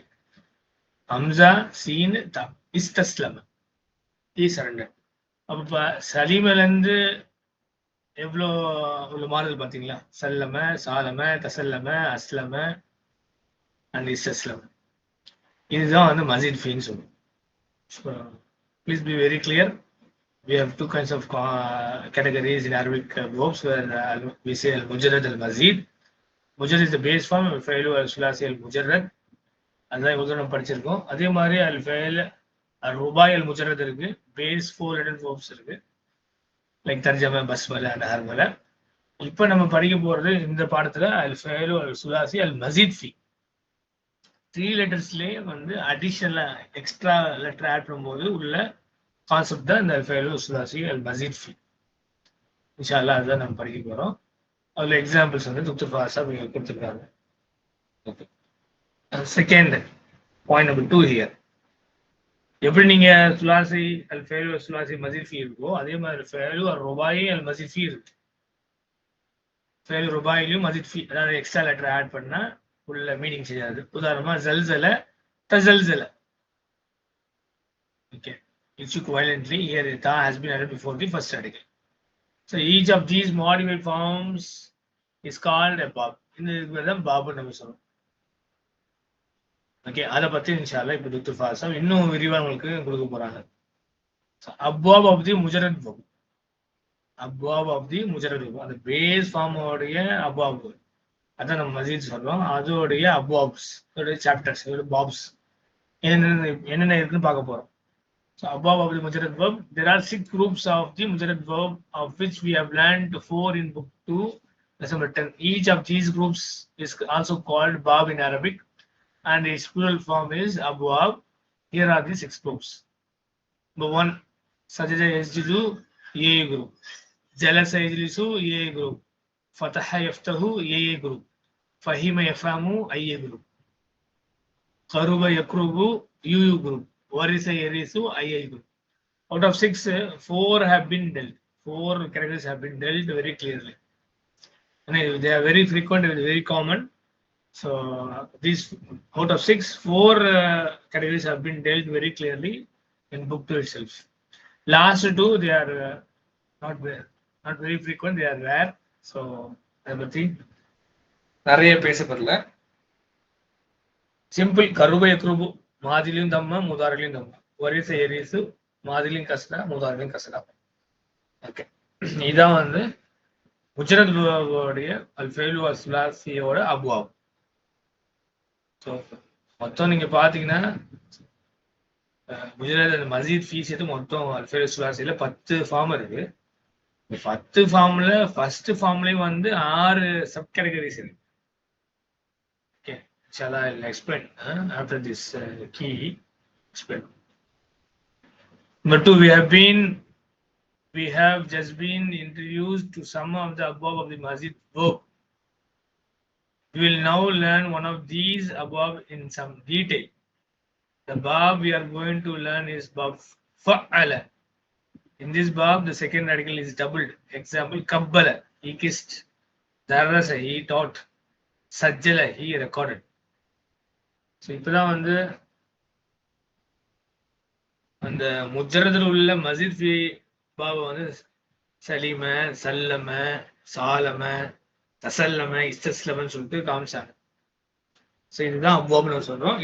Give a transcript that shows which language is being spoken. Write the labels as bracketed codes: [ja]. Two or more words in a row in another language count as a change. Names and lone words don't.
[ar] همزة سين تاء، استسلم [en] i surrender. [ta] அப்போ சலீமிலேருந்து எவ்வளோ உள்ள மாறுதல் பார்த்தீங்களா? [ar] سلم، سالم، تسلم، أسلم and استسلم. [ta] இதுதான் வந்து [ar] مزيد فيه [ta] சொல்லுவோம். [en] So, please be very clear. We have two kinds of categories in Arabic verbs where we say [ar] المجرد المزيد. [en] Mujarrad is the base form, [ar] الفعل الثلاثي المجرد. [ta] அதான் இவ்வளோ நம்ம படிச்சிருக்கோம். அதே மாதிரி [ar] الفعل الرباعي المجرد [ta] இருக்கு. [en] base 4 letter verbs இருக்கு. லைக் [ar] ترجم، بسمل [en] அண்ட் ஹர்மல. [ta] இப்போ நம்ம படிக்க போறது இந்த பாடத்துல [ar] الفعل الثلاثي المزيد فيه. [ta] 3 லெட்டர்ஸ்லேயே வந்து [en] additional extra letter add [ta] பண்ணும்போது உள்ள கான்செப்ட் தான் இந்த [ar] الفعل الثلاثي المزيد فيه. إن شاء الله [ta] அதுதான் நம்ம படிக்க போறோம். அதுல எக்ஸாம்பிள்ஸ் வந்து டாக்டர் ஃபாசாப் இங்க கொடுத்துருக்காங்க. [en] OK, second point number 2 here. [ta] எப்படி நீங்க [ar] ثلاثي الفعل الثلاثي مزيد فيه [ta] இருக்கோ அதே மாதிரி [ar] الفعل الرباعي المزيد فيه இருக்கு. فعل رباعيயிலும் مزيد فيه, [ta] அதாவது [en] extra letter add [ta] பண்ணா உள்ள மீனிங் செய்யாது. [ar] உதாரணமா زلزل، تزلزل. [en] Okay, it shook violently. Here ta has been added before the first article. So each of these modified forms is called a bab. [ta] இந்த இதுக்கு தான் பாபு நம்ம சொல்றோம். ஓகே, அதை பத்தி இன்ஷால்லா இப்போ டாக்டர் ஃபாசாப் இன்னும் விரிவா உங்களுக்கு கொடுக்க போறாங்க. [ar] அப்வாப் [en] of the [ar] مجرد باب، أبواب [en] of the [ar] مجرد باب, அந்த [en] base form [ar] உடைய அப்வாப், [ta] அதான் நம்ம [ar] மசீத் சொல்றோம். [ta] அதோடைய அப்வாப்ஸ், அதோடைய சாப்டர்ஸ், அதோட பாப்ஸ் என்னென்ன இருக்குன்னு பார்க்க போறோம். [en] So above of the mujarrad verb, there are 6 groups of the mujarrad verb, of which we have learned 4 in book 2, lesson number 10. Each of these groups is also called bab in Arabic, and its plural form is abwab. Here are the 6 groups. Number 1, [ar] سجد يسجد, [en] A group. [ar] جلس يجلس, [en] A group. [ar] فتح يفتح, [en] A group. [ar] فهم يفهم, [en] I group. [ar] قرب يقرب, [en] U group. [ar] ورث يرث, [en] II group. Out of 6, 4 have been dealt. 4 categories have been dealt very clearly. And they are very frequent, very common. So these out of 6, 4 categories have been dealt very clearly in book 2 itself. Last 2, they are not very frequent, they are rare. [ta] So அதை பத்தி நிறைய பேசப்படல. [ar] சிம்பிள், قرب يقرب மாதிலையும் தம்மா, முதாரிலையும் தம்மா. ورث يرث, மாதிலையும் கசடா, முதாரிலையும் கசடா. [ta] ஓகே, இதான் வந்து முஜரத் உடைய al-fa'il al-sulasiயோட அப்வாப். ஸோ மொத்தம் நீங்க பாத்தீங்கன்னா [ar] مجرد مزيد فيه [ta] எது மொத்தம் [ar] الفعل الثلاثيயில [ta] 10 ஃபார்ம் இருக்கு. இந்த 10 ஃபார்ம்ல [en] first formலயும் [ta] வந்து 6 [en] sub categories [ta] இருக்கு. [en] ஓகே, inshallah I'll explain after this key explain. Number 2, we have been we have just been introduced to some of the above of the mazid verb. We will now learn one of these above in some detail. The verb we are going to learn is verb fa'ala. In this verb, the second radical is doubled. Example, kabbala, he kissed. Darasa, he taught. Sajjala, he recorded. [ta] So இப்பதான் வந்து அந்த முஜரதுல உள்ள [ar] مسجد في باب [ta] வந்து [ar] سلم، سلم، سالم، تسلم، استسلمன்னு [ta] சொல்லிட்டு காமிச்சாங்க. ஸோ இதுதான் அவ்வாப்னு சொல்றோம்.